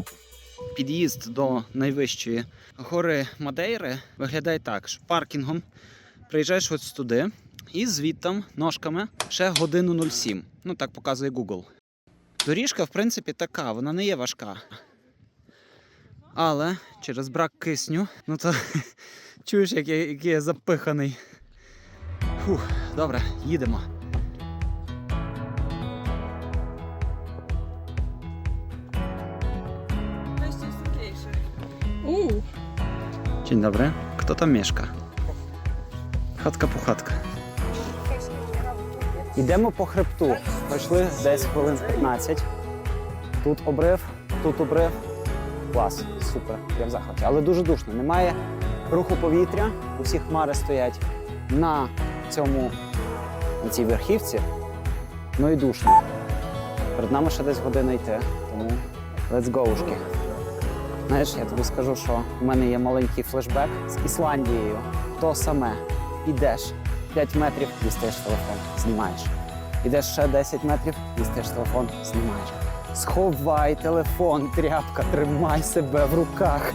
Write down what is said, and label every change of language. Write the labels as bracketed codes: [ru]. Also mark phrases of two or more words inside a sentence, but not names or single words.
[uk] Під'їзд до найвищої гори Мадейри виглядає так, що паркінгом приїжджаєш ось туди і звідтам ножками ще годину 07. Так показує Google. Доріжка, в принципі, така, вона не є важка. Але через брак кисню, то чуєш, який я запиханий. Добре, їдемо. [pl] Dzień dobry. Kto tam mieszka? Chatka-puchatka. [uk] Йдемо по хребту. Пройшли десь хвилин 15. Тут обрив, тут обрив. Клас, супер, я в захваті. Але дуже душно. Немає руху повітря, усі хмари стоять на цій верхівці. І душно. Перед нами ще десь година йти, тому [en] let's go- [uk] шки. Знаєш, я тобі скажу, що в мене є маленький флешбек з Ісландією. То саме. Ідеш 5 метрів, дістаєш телефон, знімаєш. Ідеш ще 10 метрів, дістаєш телефон, знімаєш. Сховай телефон, тряпка, тримай себе в руках.